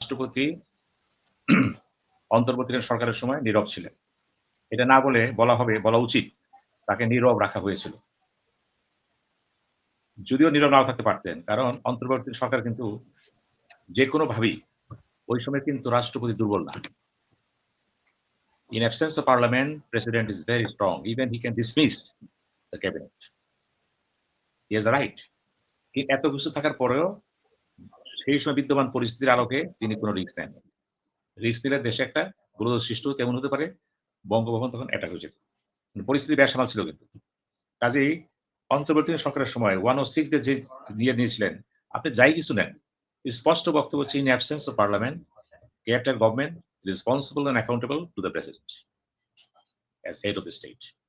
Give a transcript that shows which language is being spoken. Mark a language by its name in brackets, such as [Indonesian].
[Bangla] রাষ্ট্রপতি অন্তর্বর্তীকালীন সরকারের সময় নীরব ছিলেন। এটা না বলা উচিত তাকে নীরব রাখা হয়েছিল। যদিও নীরব নাও থাকতে পারতেন। কারণ অন্তর্বর্তী সরকার কিন্তু যেকোনোভাবেই ওই সময় কিন্তু রাষ্ট্রপতি দুর্বল না। [English] In absence of parliament, president is very strong. Even he can dismiss the cabinet. He has the right. [Bangla] এত কিছু থাকার পরেও সেই সময় বিদ্যমান পরিস্থিতির আলোকে তিনি কোনো রিস্ক নেন। রিস্ক নিলে দেশে একটা গুরুতর সৃষ্টি কেমন হতে পারে? বঙ্গভবন তখন অ্যাটাক হয়ে যেত। পরিস্থিতি বেসামাল ছিল কিন্তু। কাজেই অন্তর্বর্তী সরকারের সময় 106 যে নিয়েছিলেন, আপনি যাই কিছু নেন, স্পষ্ট বক্তব্য হচ্ছে [English] In absence of parliament, caretaker government responsible and accountable to the president as head of the state.